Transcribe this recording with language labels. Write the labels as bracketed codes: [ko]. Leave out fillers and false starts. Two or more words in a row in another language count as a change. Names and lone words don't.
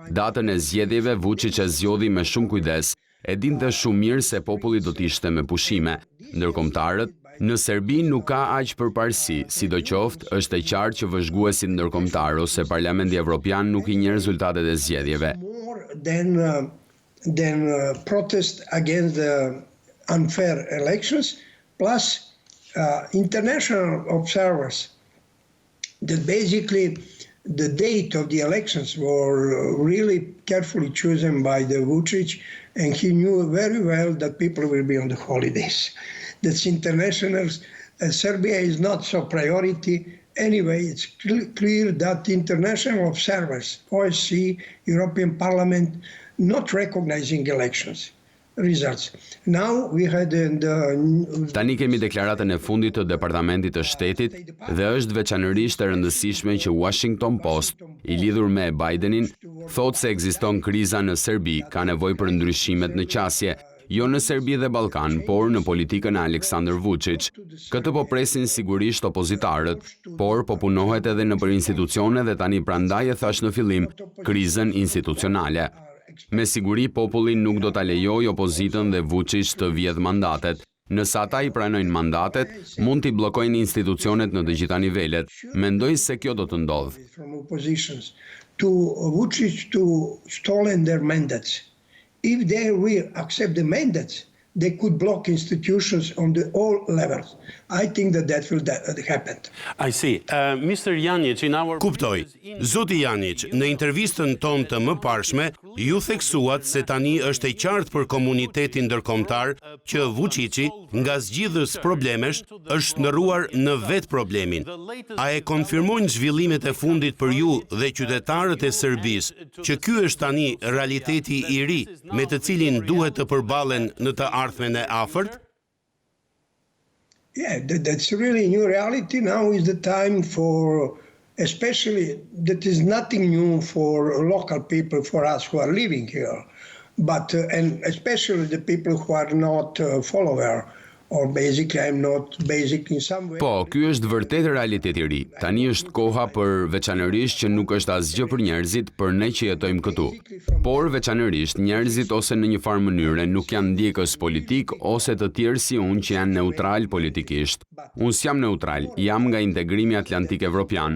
[sq] Datën e zgjedhjeve Vuçiç e zgjodhi me shumë kujdes. E dinte shumë mirë se populli do t'ishte me pushime. Ndërkombëtarët, në Serbi nuk ka aq përparësi, sidoqoftë është e qartë që vëzhguesit ndërkombëtar ose Parlamenti Evropian nuk I njeh rezultatet e zgjedhjeve. [en] Than protest against the unfair elections, plus international observers that basically the date of the elections were really carefully chosen by the Vuçić, and he knew very well that people will be on the holidays. That's internationals. Serbia is not so priority. Anyway, it's clear that international observers, OSCE, European Parliament, not recognizing elections results. Now we had [sq] Tani kemi deklaratën e fundit të Departamentit të Shtetit dhe është veçanërisht e rëndësishme që Washington Post, I lidhur me Bidenin, thotë se ekziston kriza në Serbi, ka nevojë për ndryshimet në qasje, jo në Serbi dhe Ballkan, por në politikën e Aleksandr Vuçić. Këtë po presin sigurisht opozitarët, por po punohet edhe nëpër institucione dhe tani prandaj e thash në fillim, krizën institucionale. Me siguri populli nuk do ta lejojë opozitën dhe Vuçić të vjedh mandatet. Nëse ata I pranojnë mandatet, mund t'i bllokojnë institucionet në të gjitha nivelet. Mendoj se kjo do të ndodhë. [en] From oppositions to Vuçić to stolen their mandates. If they will accept the mandates, they could block institutions on all levels. I think that will happen. I see. Mr. Janić, in our... [sq] Kuptoj. Zoti Janić, në intervistën tonë të mëparshme, ju theksuat se tani është e qartë për komunitetin ndërkombëtar që Vuçići, nga zgjidhës problemesh, është ndërruar në vetë problemin. A e konfirmojnë zhvillimet e fundit për ju dhe qytetarët e Serbisë që ky është tani realiteti I ri me të cilin duhet të përballen në të ardhmen e afërt? [en] Yeah, that's really a new reality. Now is the time for, especially, that is nothing new for local people, for us who are living here, but and especially the people who are not followers. Or basically I'm not basic in some way. [sq] Po, ky është vërtet realiteti I ri. Tani është koha për veçanërisht që nuk është asgjë për njerëzit, për ne që jetojmë këtu. Por veçanërisht njerëzit ose në një farë mënyre nuk janë ndjekës politik ose të tjerë si unë që janë neutral politikisht. Unë s'jam neutral, jam nga integrimi atlantik evropian.